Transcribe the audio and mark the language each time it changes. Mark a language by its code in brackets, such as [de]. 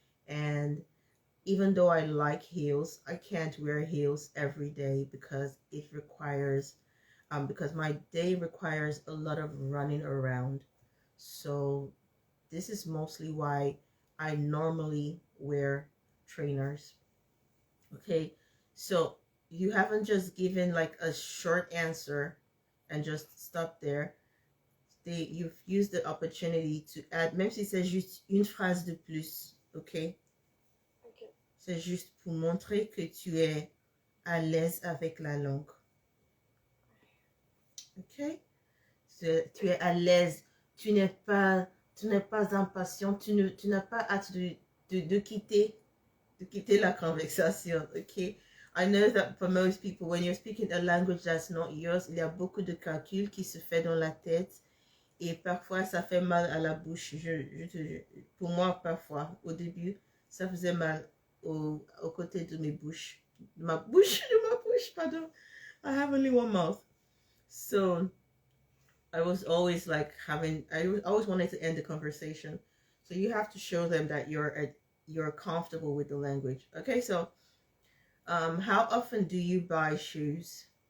[en] And even though I like heels, I can't wear heels every day because it requires, because my day requires a lot of running around. So this is mostly why I normally wear trainers. Okay, so you haven't just given like a short answer and just stop there. You've used the opportunity to add, [fr] même si c'est juste une phrase de plus, ok? C'est juste pour montrer que tu es à l'aise avec la langue. Ok? Tu es à l'aise. Tu n'es pas impatient. Tu n'as pas hâte de quitter la conversation. Ok? [en] I know that for most people, when you're speaking a language that's not yours, [fr] il y a beaucoup de calculs qui se fait dans la tête. Et parfois, ça fait mal à la bouche. Pour moi, parfois, au début, ça faisait mal au côté de mes bouches. De ma bouche, pardon. [en] I have only one mouth. So, I was always like I always wanted to end the conversation. So you have to show them that you're comfortable with the language. Okay, so, how often do you buy shoes?